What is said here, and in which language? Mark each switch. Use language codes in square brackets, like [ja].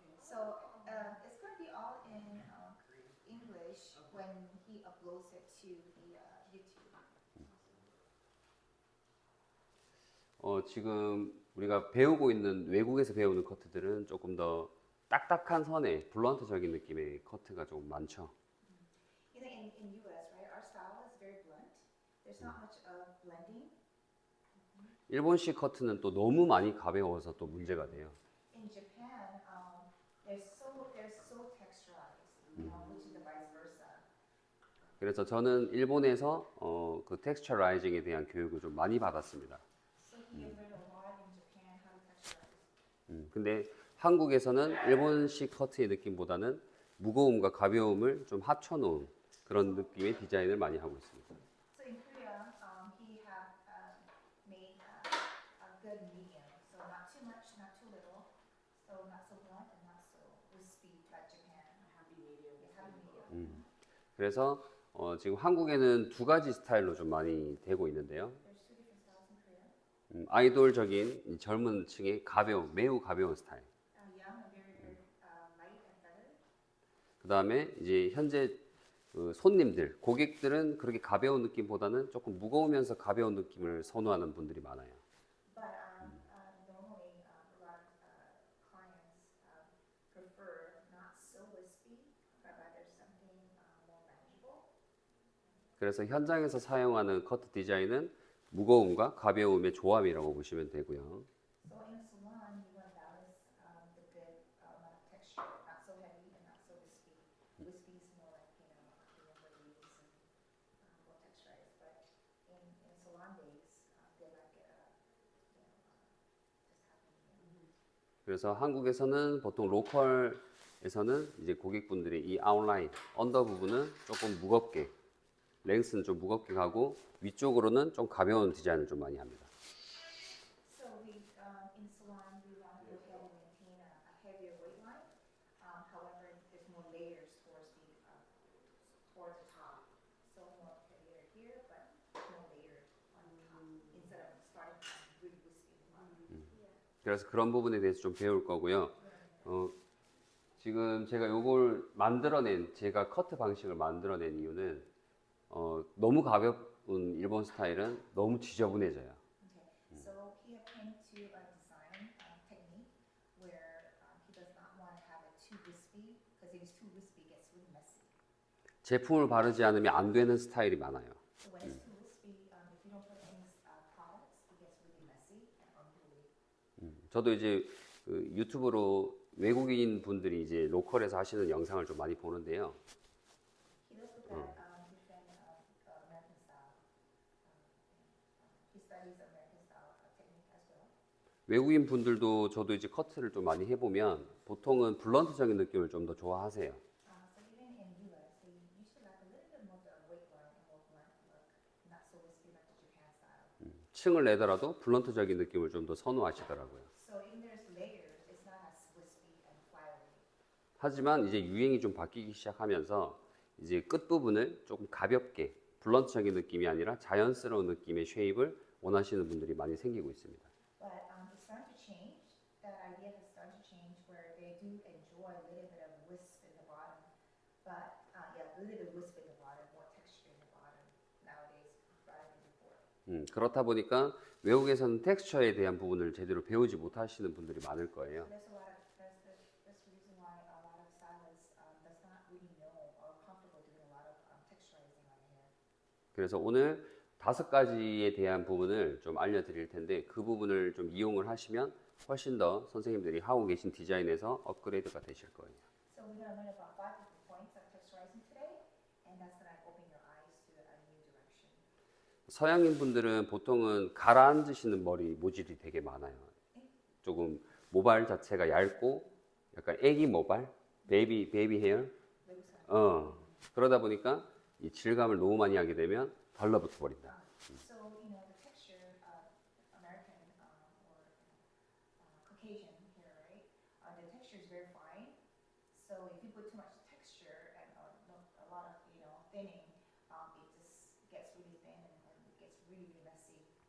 [en] So it's going to be all in English when he uploads it to the YouTube. [ko] 지금 우리가 배우고 있는 외국에서 배우는 커트들은 조금 더 딱딱한 선에 블런트적인 느낌의 커트가 조금 많죠. [en] You know, in US, right, our style is very blunt. There's not much of blending. [ko] 일본식 커트는 또 너무 많이 가벼워서 또 문제가 돼요. [en] In Japan, they're so texturized, which is the vice versa. [ko] 그래서 저는 일본에서 그 텍스처라이징에 대한 교육을 좀 많이 받았습니다. [en] So he has learned a lot in Japan how to texturize. [ko] 근데 한국에서는 일본식 커트의 느낌보다는 무거움과 가벼움을 좀 합쳐놓은 그런 느낌의 디자인을 많이 하고 있습니다. [en] So in Korea, he have made a good medium. So not too much, not too little. So not so blunt and not so wispy like Japan. Happy medium. Yes, happy medium. [ko] 그래서 지금 한국에는 두 가지 스타일로 좀 많이 되고 있는데요. [en] There's two different styles in Korea. [ko] 아이돌적인 이 젊은 층의 가벼운, 매우 가벼운 스타일. [en] Young and very light and feathered. [ko] 그 다음에 이제 현재 그 손님들, 고객들은 그렇게 가벼운 느낌보다는 조금 무거우면서 가벼운 느낌을 선호하는 분들이 많아요. [en] But normally a lot of clients prefer not so wispy, but rather something more manageable. [ko] 그래서 현장에서 사용하는 커트 디자인은 무거움과 가벼움의 조합이라고 보시면 되고요. [en] So in a salon, you want to balance the good amount of texture, not so heavy and not so wispy. Wispy is more like Korean ladies and more texturized. But in salon days, they like it, just having. [ko] 그래서 한국에서는 보통 로컬에서는 이제 고객분들이 이 아웃라인, 언더 부분은 조금 무겁게, 랭스는 좀 무겁게 가고 위쪽으로는 좀 가벼운 디자인을 좀 많이 합니다. [en] So we in salon we want to go ahead and maintain a heavier weight line. However, there's more layers towards the top. So more heavier here, but more layered on the top instead of starting from really wispy. [ko] 그래서 그런 부분에 대해서 좀 배울 거고요. 지금 제가 요걸 제가 커트 방식을 만들어낸 이유는 너무 가벼운 일본 스타일은 너무 지저분해져요. [en] Okay. So he came to a design technique where he does not want to have it too wispy because if it's too wispy, it gets really messy. [ko] 제품을 바르지 않으면 안 되는 스타일이 많아요. [en] So when it's too wispy, if you don't put any products, it gets really messy and unruly. [ko] 저도 이제 그 유튜브로 외국인 분들이 이제 로컬에서 하시는 영상을 좀 많이 보는데요. [en] He does look at different American style. He studies American style technique as well. [ko] 외국인 분들도 저도 이제 커트를 좀 많이 해보면 보통은 블런트적인 느낌을 좀 더 좋아하세요. [en] So even in US, they usually like a little bit more weight line and more blunt look, not so wispy like the Japan style. [ko] 층을 내더라도 블런트적인 느낌을 좀 더 선호하시더라고요. [en] So even there's layers, it's not as wispy and flowery. [ko] 하지만 이제 유행이 좀 바뀌기 시작하면서 이제 끝부분을 조금 가볍게 블런트적인 느낌이 아니라 자연스러운 느낌의 쉐입을 원하시는 분들이 많이 생기고 있습니다. [en] But it's starting to change. That idea has started to change where they do enjoy a little bit of wisp in the bottom. But a little bit of wisp in the bottom, more texture in the bottom nowadays rather than before. [ko] 그렇다 보니까 외국에서는 텍스처에 대한 부분을 제대로 배우지 못하시는 분들이 많을 거예요. [en] That's the reason why a lot of stylists does not really know or comfortable doing a lot of texturizing on hair. [ko] 그래서 오늘 5가지에 대한 부분을 좀 알려드릴 텐데 그 부분을 좀 이용을 하시면 훨씬 더 선생님들이 하고 계신 디자인에서 업그레이드가 되실 거예요. [en] So we're going to learn about 5 different points of texturizing today, and that's going to open your eyes to a new direction. [ko] 서양인 분들은 보통은 가라앉으시는 머리 모질이 되게 많아요. 조금 모발 자체가 얇고 약간 애기 모발, 베이비 헤어. 그러다 보니까 이 질감을 너무 많이 하게 되면 달라붙어 버린다. [en] So, you know, the texture of American or Caucasian hair, right? The texture is very fine. So if you put too much texture and a lot of, you know, thinning, it just gets really thin and it gets really, really messy.